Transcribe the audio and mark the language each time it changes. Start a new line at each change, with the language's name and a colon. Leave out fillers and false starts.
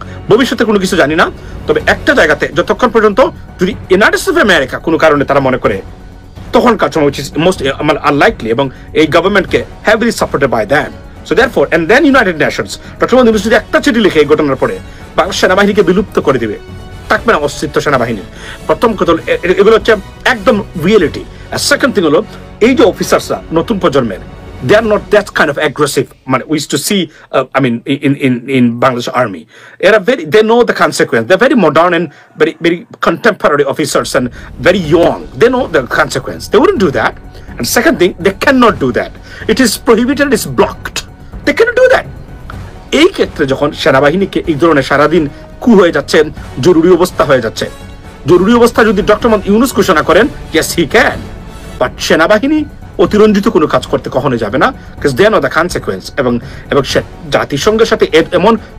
Bangla: ভবিষ্যতে কোনো কিছু জানি না, তবে একটা জায়গাতে যতক্ষণ পর্যন্ত যদি ইউনাইটেড স্টেটস অফ আমেরিকা কোনো কারণে তারা মনে করে তখনকার সময় মোস্ট আনলাইকলি এবং এই গভর্নমেন্টকে
English: heavily supported by them, so therefore and then
Bangla: United Nations doctor Mohammad Yunus যদি একটা চিঠি লিখে এই ঘটনার পরে বাংলাদেশ সেনাবাহিনীকে বিলুপ্ত করে দিবে, থাকবে না অস্তিত্ব সেনাবাহিনীর। প্রথম কথা এগুলো হচ্ছে একদম রিয়েলিটি। আর সেকেন্ড থিং হলো এই যে অফিসার্সরা নতুন প্রজন্মের,
English: they are not that kind of aggressive. We used to see, I mean, in Bangladesh Army, they know the consequence. They're very modern and very contemporary officers and very young. They know the consequence. They wouldn't do that. And second thing, they cannot do that. It is prohibited. It's blocked. They cannot do that.
Bangla: এই ক্ষেত্রে যখন সেনাবাহিনীকে এই ধরনের সারাদিন কু হয়ে যাচ্ছে, জরুরি অবস্থা হয়ে যাচ্ছে, জরুরি অবস্থা যদি ডক্টর মোহাম্মদ ইউনূস ঘোষণা করেন,
English: yes he can,
Bangla: বাট সেনাবাহিনী অতিরঞ্জিত কোনো কাজ করতে কখনো যাবে না,
English: because they know the consequence।
Bangla: এবং জাতিসংঘের সাথে এমন